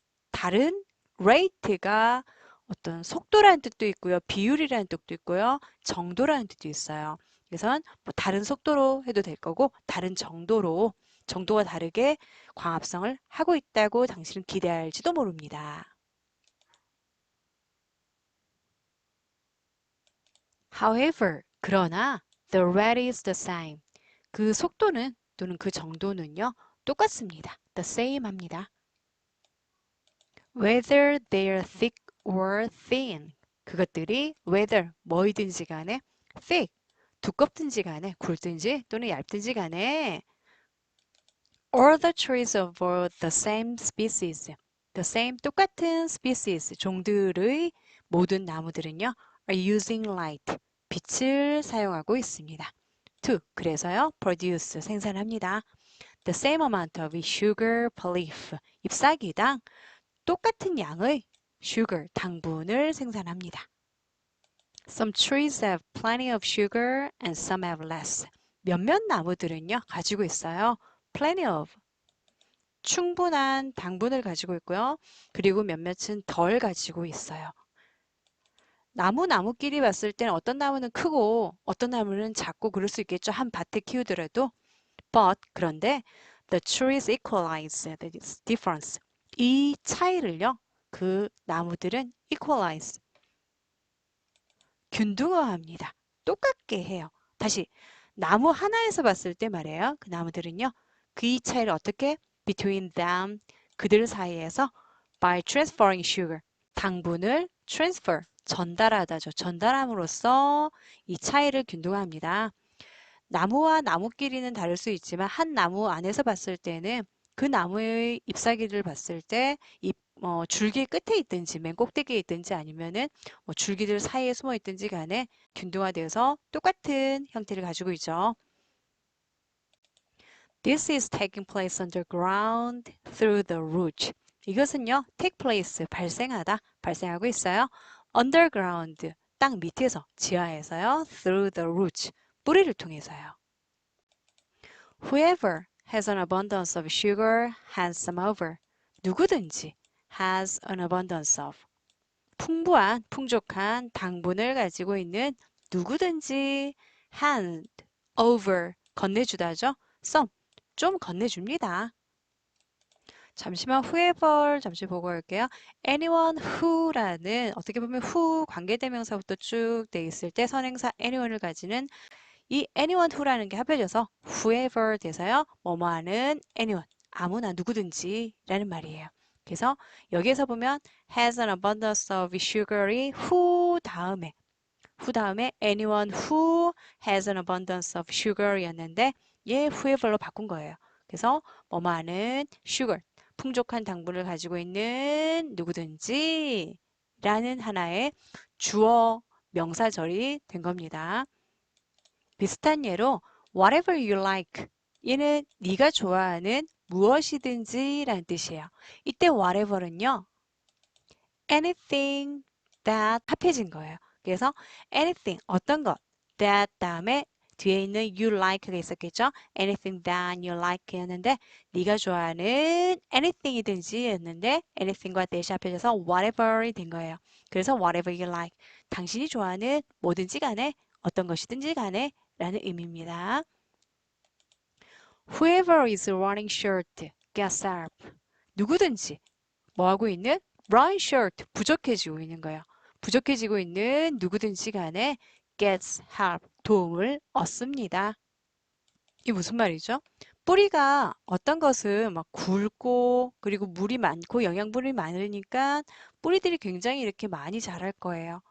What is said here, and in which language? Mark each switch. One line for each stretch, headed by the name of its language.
Korean: 다른 rate가 어떤 속도라는 뜻도 있고요. 비율이라는 뜻도 있고요. 정도라는 뜻도 있어요. 그래서 뭐 다른 속도로 해도 될 거고 다른 정도로, 정도가 다르게 광합성을 하고 있다고 당신은 기대할지도 모릅니다.
English: However,
Korean: 그러나
English: the rate is the same.
Korean: 그 속도는 또는 그 정도는요, 똑같습니다.
English: the same
Korean: 합니다.
English: Whether they're thick or thin.
Korean: 그것들이
English: whether
Korean: 뭐이든지 간에
English: thick,
Korean: 두껍든지 간에 굵든지 또는 얇든지 간에
English: all the trees of all the same species. the same,
Korean: 똑같은 species, 종들의 모든 나무들은요
English: are using light,
Korean: 빛을 사용하고 있습니다. to, 그래서요 produce, 생산합니다.
English: the same amount of sugar per leaf.
Korean: 잎사귀당 똑같은 양의 sugar, 당분을 생산합니다.
English: Some trees have plenty of sugar and some have less.
Korean: 몇몇 나무들은요, 가지고 있어요.
English: plenty of,
Korean: 충분한 당분을 가지고 있고요. 그리고 몇몇은 덜 가지고 있어요. 나무끼리 봤을 때는 어떤 나무는 크고 어떤 나무는 작고 그럴 수 있겠죠. 한 밭에 키우더라도.
English: But,
Korean: 그런데
English: the trees equalize the difference.
Korean: 이 차이를요, 그 나무들은 equalize, 균등화합니다. 똑같게 해요. 다시, 나무 하나에서 봤을 때 말이에요. 그 나무들은요, 그 이 차이를 어떻게?
English: between them,
Korean: 그들 사이에서
English: by transferring sugar,
Korean: 당분을
English: transfer,
Korean: 전달하다죠. 전달함으로써 이 차이를 균등화합니다. 나무와 나무끼리는 다를 수 있지만 한 나무 안에서 봤을 때는 그 나무의 잎사귀를 봤을 때 줄기 끝에 있든지 맨 꼭대기에 있든지 아니면은 줄기들 사이에 숨어 있든지 간에 균등화되어서 똑같은 형태를 가지고 있죠.
English: This is taking place underground through the roots.
Korean: 이것은요,
English: take place,
Korean: 발생하다, 발생하고 있어요. underground, 땅 밑에서, 지하에서요.
English: through the roots,
Korean: 뿌리를 통해서요.
English: Whoever has an abundance of sugar hands some over. 누구든지 has an abundance of.
Korean: 풍부한, 풍족한 당분을 가지고 있는 누구든지
English: hand, over,
Korean: 건네주다죠. some, 좀 건네줍니다. 잠시만 whoever 잠시 보고 올게요. anyone who라는 어떻게 보면 who 관계대명사부터 쭉 돼 있을 때 선행사 anyone을 가지는 이 anyone who라는 게 합해져서 whoever 돼서요. 뭐뭐하는 anyone, 아무나 누구든지 라는 말이에요. 그래서 여기에서 보면 has an abundance of sugar이 who 다음에
English: anyone who has an abundance of sugar
Korean: 이었는데 얘 whoever로 바꾼 거예요. 그래서 뭐뭐하는 sugar, 풍족한 당분을 가지고 있는 누구든지 라는 하나의 주어 명사절이 된 겁니다. 비슷한 예로
English: whatever you like
Korean: 얘는 네가 좋아하는 무엇이든지 라는 뜻이에요. 이때 whatever는요.
English: anything that
Korean: 합해진 거예요. 그래서 anything 어떤 것 that 다음에 뒤에 있는 you like가 있었겠죠.
English: anything that you like
Korean: 였는데 네가 좋아하는 anything이든지 였는데 anything과 that이 합해져서 whatever이 된 거예요. 그래서
English: whatever you like
Korean: 당신이 좋아하는 뭐든지 간에 어떤 것이든지 간에 라는 의미입니다.
English: Whoever is running short gets up.
Korean: 누구든지 뭐 하고 있는?
English: run short,
Korean: 부족해지고 있는 거예요. 부족해지고 있는 누구든지 간에
English: gets help,
Korean: 도움을 얻습니다. 이게 무슨 말이죠? 뿌리가 어떤 것은 막 굵고 그리고 물이 많고 영양분이 많으니까 뿌리들이 굉장히 이렇게 많이 자랄 거예요.